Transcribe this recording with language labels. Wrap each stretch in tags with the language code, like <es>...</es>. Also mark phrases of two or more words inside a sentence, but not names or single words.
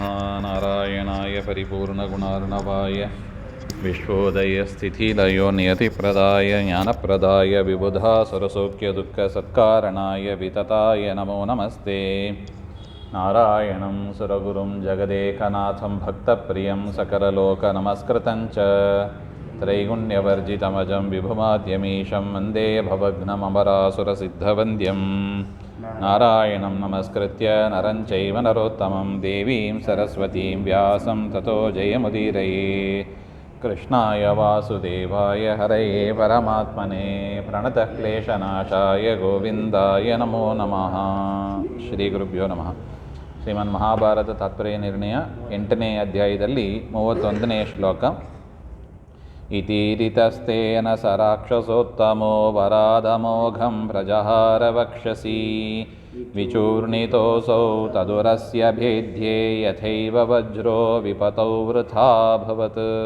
<sa>ನಾರಾಯಣಾಯ ಪರಿಪೂರ್ಣಗುಣಾರ್ಣವಾಯ ವಿಶ್ವೋದಯಸ್ಥಿತಿಲಯೋ ನಿಯತಿಪ್ರದಾಯ ಜ್ಞಾನಪ್ರದಾಯ ವಿಬುಧಾ ಸುರಸೌಖ್ಯದುಃಖಸತ್ಕಾರಣಾಯ ವಿತತಾಯ ನಮೋ ನಮಸ್ತೆ. ನಾರಾಯಣಂ ಸುರಗುರುಂ ಜಗದೇಕನಾಥಂ ಭಕ್ತಪ್ರಿಯಂ ಸಕಲಲೋಕನಮಸ್ಕೃತಂಚ ತ್ರೈಗುಣ್ಯವರ್ಜಿತಮಜಂ ವಿಭುಮಾದ್ಯಮೀಶಂ ವಂದೇ ಭವಘ್ನಮರಾಸುರಸಿದ್ಧವಂದ್ಯಂ. ನಾರಾಯಣಂ ನಮಸ್ಕೃತ್ಯ ನರಂ ಚೈವ ನರೋತ್ತಮಂ ದೇವೀಂ ಸರಸ್ವತೀಂ ವ್ಯಾಸಂ ತತೋ ಜಯಮುದೀರಯೇ. ಕೃಷ್ಣಾಯ ವಾಸುದೇವಾಯ ಹರಯೇ ಪರಮಾತ್ಮನೇ ಪ್ರಣತಃ ಕ್ಲೇಶನಾಶಾಯ ಗೋವಿಂದಾಯ ನಮೋ ನಮಃ. ಶ್ರೀ ಗುರುಭ್ಯೋ ನಮಃ.</sa> <kn>ಶ್ರೀಮನ್ ಮಹಾಭಾರತ ತಾತ್ಪರ್ಯ ನಿರ್ಣಯ 8ನೇ ಅಧ್ಯಾಯದಲ್ಲಿ 31ನೇ ಶ್ಲೋಕ.</kn> <sa>ಇತೀರಿತಸ್ತೇನ ಸ ರಾಕ್ಷಸೋತ್ತಮೋ ವರಾದಮೋಘಂ ಪ್ರಜಹಾರ ವಕ್ಷಸಿ ವಿಚೂರ್ಣಿತೋಸೌ ತದುರಸ್ಯ ಭೇದ್ಯೇ ಯಥೈವ ವಜ್ರೋ ವಿಪತೌ ವೃಥಾಭವತ್.</sa>